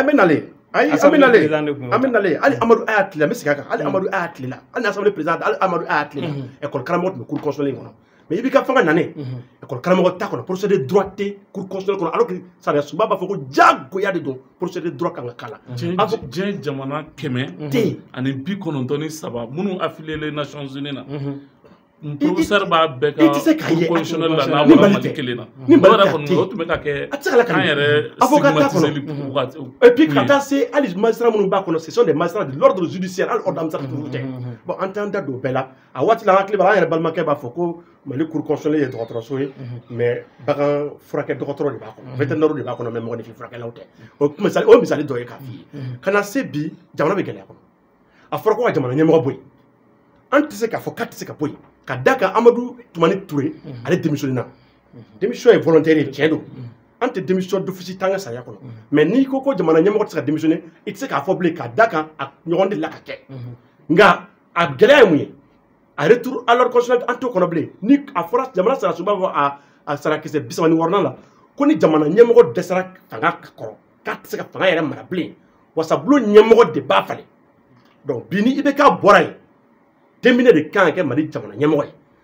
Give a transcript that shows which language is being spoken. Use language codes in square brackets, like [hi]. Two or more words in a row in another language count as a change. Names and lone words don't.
[bm] an bɛ nalen ayi an bɛ nalen hali amadu aya tilela n bɛ segin a kan hali amadu aya tilela hali [fr] assemblée président [bm] hali amadu aya tilela école karamɔgɔ tun bɛ [fr] cour constitutionnelle [bm] in kɔnɔ mais i b'i ka fanga nanen école karamɔgɔ t'a kɔnɔ [fr] procédure droit [bm] tɛ [fr] cour constitutionnelle [bm] kɔnɔ [fr] alors que [bm] sariya sunba b'a fɔ ko diyagoya de don [fr] procédure droit [bm] kan ka k'a la diɲɛ jamana 100 ani 93 minnu affilié Nations Unies na professeur b'a bɛɛ ka [fr] cour constitutionnelle [bm] la n'a bɔra Mali kelen na ni Mali tɛ kɔni o tun bɛ ka kɛ kan yɛrɛ stigmatisé [fr] et puis [bm] ka taa se hali magistrat minnu b'a kɔnɔ [fr] ce sont des magistrats de l'ordre judiciaire [bm] hali [fr] ordre administratif [bm] tɛ bon an t'an da don o bɛɛ la a waati la an hakili b'a la an yɛrɛ balimakɛ b'a fɔ ko Mali [fr] cour constitutionnelle [bm] ye dɔgɔtɔrɔso ye mais bagan furakɛ dɔgɔtɔrɔ de b'a kɔnɔ vétérinaire de b'a kɔnɔ mais mɔgɔninfin furakɛlaw tɛ o ye misali dɔ ye k'a f'i ye ka na se bi jamana bɛ gɛlɛya kɔnɔ a fɔra ko ka jamana ɲɛmɔgɔ bɔ yen an tɛ se k'a fɔ k'a tɛ se ka bɔ yen ka da kan Amadu Tumani Ture ale démissionné na démission ye volontaire ye tiɲɛ don an tɛ [fr] démission d'office [bm] t'an ka sariya kɔnɔ mais n'i ko ko jamana ɲɛmɔgɔ tɛ se ka démissionner i tɛ se k'a fɔ bilen ka da kan a ɲɔgɔn de la ka kɛ nka a gɛlɛya ye mun ye a [fr] retour à l'ordre constitutionnel [bm] an t'o kɔnɔ bilen ni a fɔra jamana sariya sunba fɔ a sariya kisɛ 34 la ko ni jamana ɲɛmɔgɔ dɛsɛra fanga kɔrɔ k'a tɛ se ka fanga yɛrɛ mara bilen wasabulon ɲɛmɔgɔ de b'a falen donc bi ni i bɛ k'a bɔra yen terminé de kan ka kɛ Mali jamana ɲɛmɔgɔ ye